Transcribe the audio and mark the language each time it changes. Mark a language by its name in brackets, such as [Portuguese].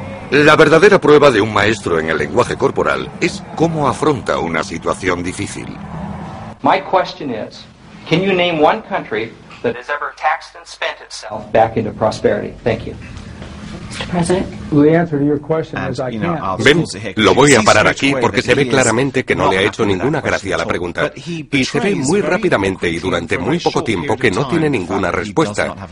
[Spanish] La verdadera prueba de un maestro en el lenguaje corporal es cómo afronta una situación difícil. [English] My question is, can you name one country that has ever taxed and spent itself back into prosperity? Thank you. [Spanish] Ben, lo voy a parar aquí porque se ve claramente que no le ha hecho ninguna gracia a la pregunta. Y se ve muy rápidamente y durante muy poco tiempo que no tiene ninguna respuesta.